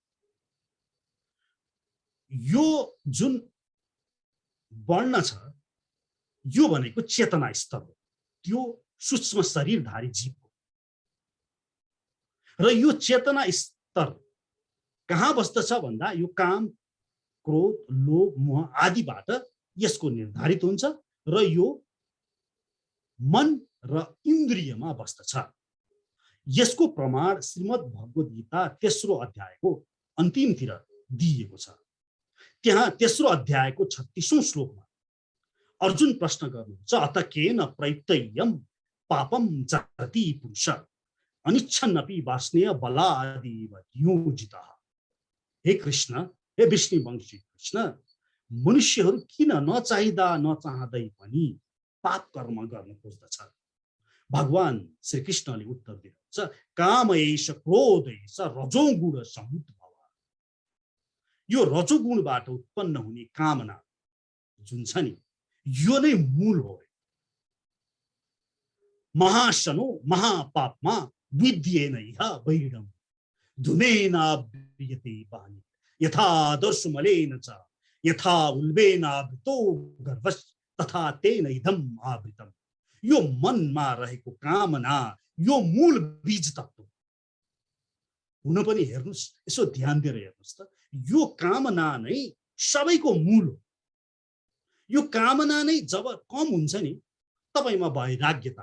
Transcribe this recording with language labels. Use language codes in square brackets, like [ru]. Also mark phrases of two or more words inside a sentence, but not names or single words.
[ne] यो जुन वर्ण छ यो भनेको चेतना स्तर हो, त्यो सूक्ष्म शरीरधारी जीव हो र यो चेतना स्तर कहाँ बस्दछ भन्दा यो काम, क्रोध, लोभ, मोह आदिबाट यसको निर्धारित हुन्छ र यो मन र इन्द्रियमा बस्दछ। यसको प्रमाण श्रीमद् भगवद गीता 3औं अध्यायको अन्तिमतिर दिइएको छ। त्यहाँ 3औं अध्यायको 36औं श्लोकमा अर्जुन प्रश्न गर्नुहुन्छ [sa] अत केन प्रयुक्तयं पापम चरति पुरुष। अनिच्छन्नपि वास्नेय बलादिव नियोजितः। [ne] हे कृष्ण, हे विष्णुवंशी कृष्ण, मनुष्यहरू किन नचाहँदै पनि पाप कर्म गर्न खोज्दछ? भगवान श्री कृष्णले उत्तर दिनुहुन्छ, [sa] काम एष क्रोध एष रजोगुण समुद्भव। [ne] यो रजोगुणबाट उत्पन्न हुने कामना जुन छ नि, यो नै मूल हो। [sa] महाशनो महापापमा विद्येन इह वैरिणम् धूमेनाव्रियते वाणी यथा दर्शुमलेन च यथा उल्बेनावृतो गर्भस् तथा तेन इदम् आवृतम्। [ne] यो मनमा रहेको कामना यो मूल बीज तत्व हुन पनि हेर्नुस्, यसो ध्यान दिएर हेर्नुस् त, यो कामना नै सबैको मूल हो। यो कामना नै जब कम हुन्छ नि, तपाईमा वैराग्यता।